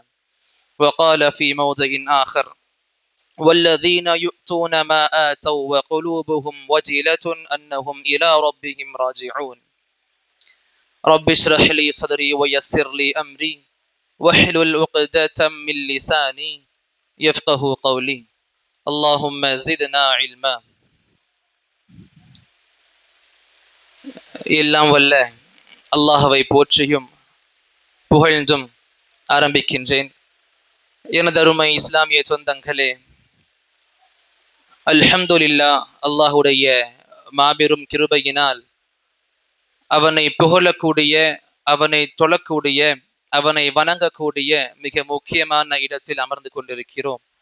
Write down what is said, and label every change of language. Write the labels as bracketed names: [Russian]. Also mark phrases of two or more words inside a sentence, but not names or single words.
[Arabic] وقال في موضع آخر: والذين يؤتون ما آتوا وقلوبهم وجلة أنهم إلى ربهم راجعون. رب اشرح لي صدري ويسر لي أمري واحلل عقدة من لساني يفقه قولي. اللهم زدنا علما. [Tamil] எல்லாம் வல்ல அல்லாஹ்வை போற்றியும் புகழ்ந்தும் ஆரம்பிக்கின்றேன். எனது அருமை இஸ்லாமிய சொந்தங்களே, அல்ஹம்துலில்லாஹ், அல்லாஹுடைய மாபெரும் கிருபையினால் அவனை புகழக்கூடிய, அவனை தொழக்கூடிய, அவனை வணங்கக்கூடிய மிக முக்கியமான இடத்தில் அமர்ந்து கொண்டிருக்கிறோம்.